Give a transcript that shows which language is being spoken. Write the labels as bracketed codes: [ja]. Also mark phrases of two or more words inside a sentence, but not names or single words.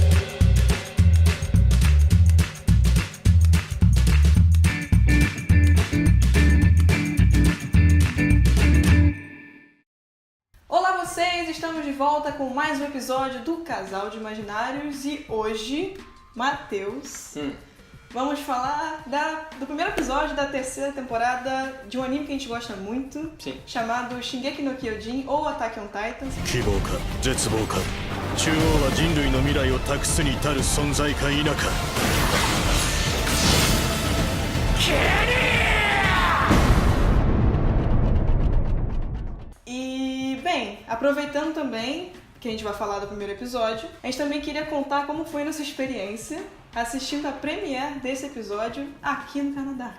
[pt] Olá vocês, estamos de volta com mais um episódio do Casal de Imaginários e hoje, Matheus, vamos falar do primeiro episódio da terceira temporada de um anime que a gente gosta muito, chamado Shingeki no Kyojin ou Attack on Titan. [ja] 希望か絶望か中央は人類の未来を託すに至る存在か否か [pt] E, bem, aproveitando também que a gente vai falar do primeiro episódio, a gente também queria contar como foi nossa experiência assistindo a premiere desse episódio aqui no Canadá.